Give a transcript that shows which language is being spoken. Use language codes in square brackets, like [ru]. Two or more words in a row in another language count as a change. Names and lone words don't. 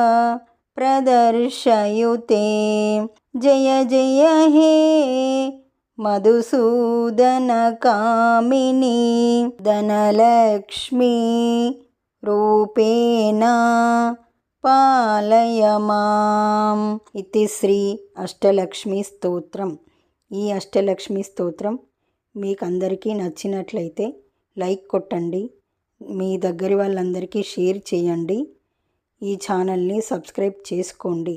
[sa] प्रदर्शयुते जय जय हे मधुसूदनकामिनी धनलक्ष्मी रूपेण पालय मां। इति శ్రీ అష్టలక్ష్మి స్తోత్రం। [te] ఈ అష్టలక్ష్మి స్తోత్రం మీకు అందరికీ నచ్చినట్లయితే లైక్ కొట్టండి, మీ దగ్గర వాళ్ళందరికీ షేర్ చేయండి, ఈ ఛానల్ని సబ్స్క్రైబ్ చేసుకోండి।